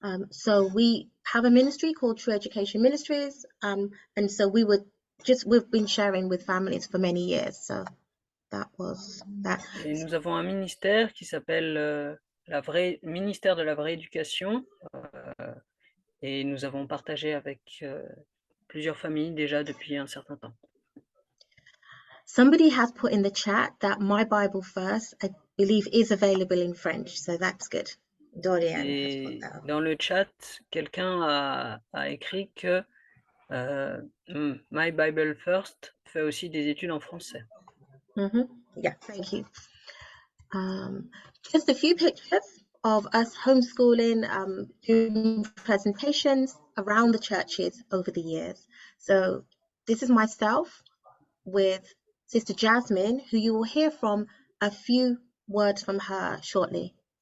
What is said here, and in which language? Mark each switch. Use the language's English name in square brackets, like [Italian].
[English] So we have a ministry called True Education Ministries, and so we've been sharing with families for many years. So that was that. [French] Et nous avons un ministère qui s'appelle ministère de la vraie éducation, et nous avons partagé avec plusieurs familles déjà depuis un certain temps. [English] Somebody has put in the chat that My Bible First, I believe, is available in French, so that's good. Dorian has put that. [French] Dans le chat, quelqu'un a écrit que My Bible First fait aussi des études en français. [English] Yeah, thank you. Just a few pictures of us homeschooling, doing presentations around the churches over the years. So this is myself with Sister Jasmine, who you will hear from a few words from her shortly.